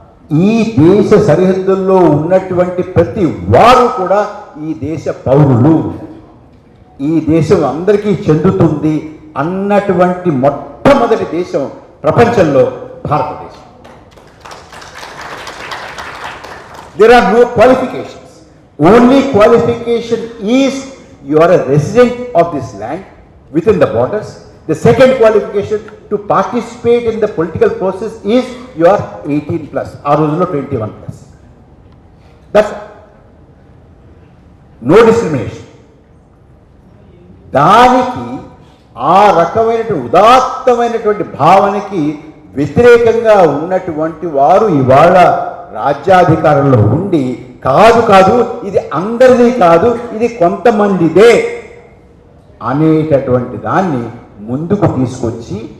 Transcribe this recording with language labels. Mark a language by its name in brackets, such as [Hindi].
[Telugu] ఈ దేశ సరిహద్దుల్లో ఉన్నటువంటి ప్రతి వారు కూడా ఈ దేశ పౌరులు, ఈ దేశం అందరికీ చెందుతుంది అన్నటువంటి మొట్టమొదటి దేశం ప్రపంచంలో భారతదేశం. [English] There are no qualifications. Only qualification is you are a resident of this land within the borders. The second qualification to participate in the political process is you are 18 plus, or 21 plus. That's no discrimination. [Telugu] దానికి ఆ రకమైనటువంటి ఉదాత్తమైనటువంటి భావనకి వ్యతిరేకంగా ఉన్నటువంటి వారు ఇవాళ రాజ్యాధికారంలో ఉండి కాదు ఇది అందరిది కాదు, ఇది కొంతమందిదే అనేటటువంటి దాన్ని ముందుకు తీసుకొచ్చి